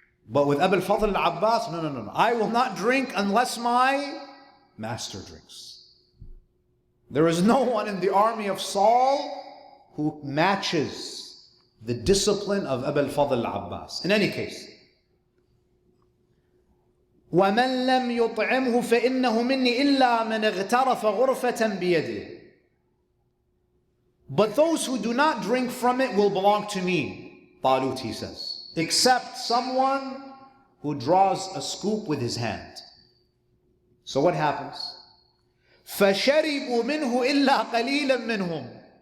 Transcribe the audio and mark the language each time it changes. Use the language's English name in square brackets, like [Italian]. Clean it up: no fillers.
[English] But with Abu al-Fadl al-Abbas, no. I will not drink unless my master drinks. There is no one in the army of Saul who matches the discipline of Abu al-Fadl al-Abbas. In any case, [Arabic] وَمَنْ لَمْ يُطْعِمْهُ فَإِنَّهُ مِنِّي إِلَّا مَنْ اغْتَرَفَ غُرْفَةً بِيَدِهِ. [English] But those who do not drink from it will belong to me, Talut, he says, except someone who draws a scoop with his hand. So what happens? [Arabic] فَشَرِبُوا مِنْهُ إِلَّا قَلِيلًا مِنْهُمْ.